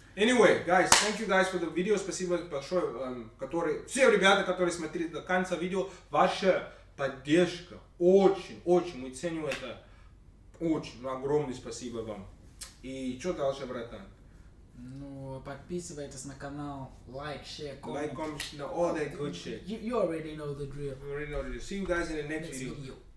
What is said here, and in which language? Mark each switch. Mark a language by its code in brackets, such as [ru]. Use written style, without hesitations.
[en] Anyway, guys, thank you guys for the video. [ru] Спасибо большое, все ребята, которые смотрели до конца видео. Ваша поддержка очень, мы ценим это. Очень, огромное спасибо вам. И что дальше, братан? Ну, подписывайтесь на канал, лайк, [en] share, comment. Like, comment, all that good shit. You already know the drill. You already know the drill. See you guys in the next video.